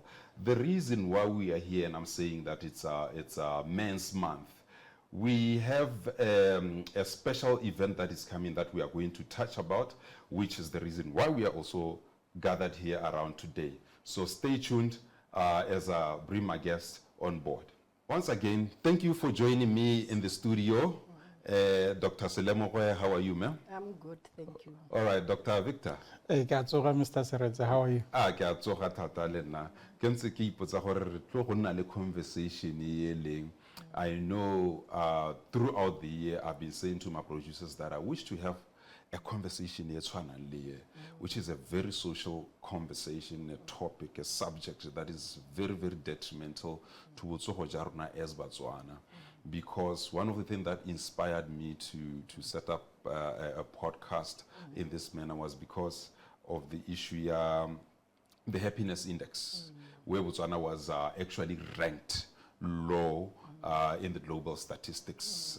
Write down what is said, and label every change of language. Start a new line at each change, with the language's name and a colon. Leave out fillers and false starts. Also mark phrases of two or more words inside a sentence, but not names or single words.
English: The reason why we are here, and I'm saying that it's a Men's Month, we have a special event that is coming that we are going to touch about, which is the reason why we are also gathered here around today. So stay tuned as I bring my guests on board. Once again, thank you for joining me in the studio. Dr. Selemogwe, how are you, ma'am? I'm good, thank you. All right, Dr. Victor. Hey, Mr. 𝗕ecie, how are you?
Tswana: Ke a tsoga thata le nna. Ke ntse ke ipotsa gore re tlo go nna le conversation e leng.
English: I know throughout the year I've been saying to my producers that I wish to have a conversation which is a very social conversation, a topic, a subject that is very, very detrimental to
Tswana: botsogo ja rona
English: as Botswana. Because one of the things that inspired me to set up a podcast in this manner was because of the issue, the happiness index, where Botswana was actually ranked low in the global statistics.